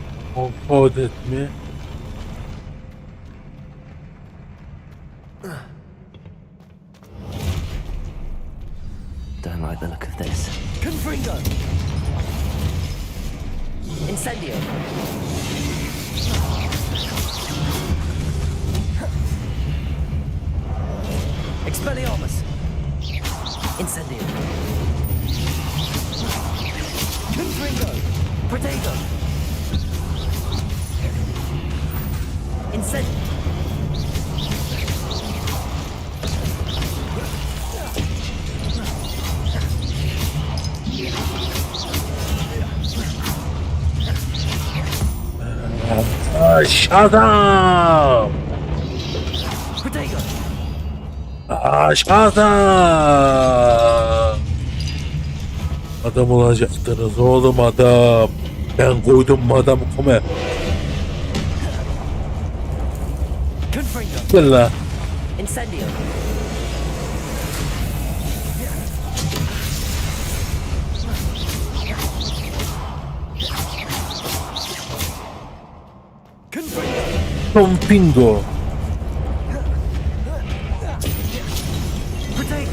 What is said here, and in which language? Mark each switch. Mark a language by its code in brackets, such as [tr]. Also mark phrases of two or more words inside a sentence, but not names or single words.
[tr] Adet mi? [en] Don't like the look of this. Confringo! Incendio! Expelliarmus! Incendio! Confringo! Protego! Incendio! [tr] Aşağıdan! Protego! Aşağıdan! Adam olacaktınız oğlum adam. Ben koydum adamı kome. Confringo! Gel la. Incendio! Confringo! Tompingo. Protego!